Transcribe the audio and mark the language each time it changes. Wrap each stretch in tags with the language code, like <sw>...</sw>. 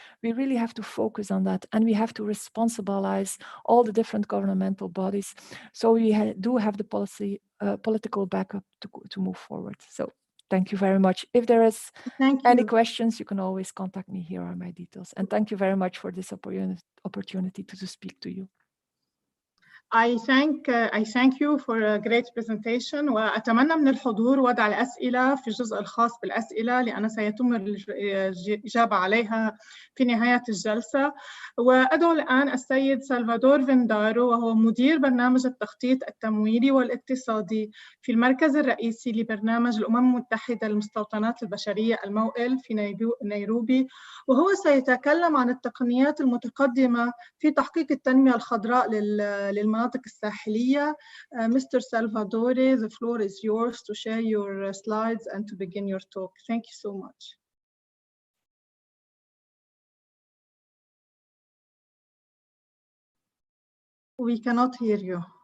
<en>We really have to focus on that, and we have to responsibilize all the different governmental bodies. So we do have the political backup to move forward. So thank you very much. If there is any questions, you can always contact me. Here are my details. And thank you very much for this opportunity to speak to you. I thank you for a great presentation،</en> <ar>وأتمنى من الحضور وضع الأسئلة في الجزء الخاص بالأسئلة لأن سيتم الإجابة عليها في نهاية الجلسة. وأدعو الآن السيد سلفادور فيندارو، وهو مدير برنامج التخطيط التمويلي والاقتصادي في المركز الرئيسي لبرنامج الأمم المتحدة للمستوطنات البشرية الموئل في نيروبي، وهو سيتكلم عن التقنيات المتقدمة في تحقيق التنمية الخضراء للمناطق الساحلية.</ar> <en>Mr. Salvadore, the floor is yours to share your slides and to begin your talk. Thank you so much. We cannot hear you.</en>